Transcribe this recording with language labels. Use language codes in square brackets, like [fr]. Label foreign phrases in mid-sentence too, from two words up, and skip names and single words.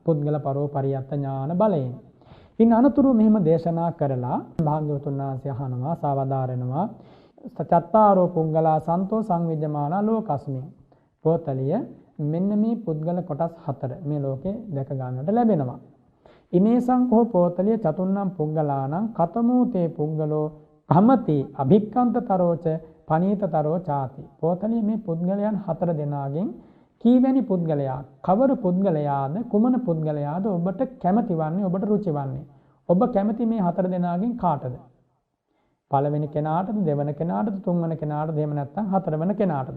[si] පුද්ගල පරෝපරියත්ත ඥාන බලයෙන්. ඉන් අනතුරු මෙහෙම දේශනා කරලා භාග්‍යවතුන් වහන්සේ අහනවා සාවදාරනවා [pi] සචත්තාරෝ පුද්ගලා සන්තෝ සංවිජ්ජමානා ලෝකස්මින්. [si] පොතලිය මෙන්න මේ පුද්ගල කොටස් හතර මේ ලෝකේ දැක ගන්නට ලැබෙනවා. [pi] ඉමේසං කෝ පොතලිය චතුන්නම් පුද්ගලානම් කතමෝතේ පුද්ගලෝ කමති අභික්ඛන්තතරෝච පනීතතරෝ ചാති. [si] පොතලිය මේ පුද්ගලයන් හතර දෙනාගෙන් කීවැනි පුද්ගලයා කවර පුද්ගලයාද කුමන පුද්ගලයාද ඔබට කැමති වන්නේ ඔබට රුචි වන්නේ. ඔබ කැමති මේ හතර දෙනාගෙන් කාටද? පළවෙනි කෙනාටද දෙවන කෙනාටද තුන්වන කෙනාටද එහෙම නැත්නම් හතරවන කෙනාටද?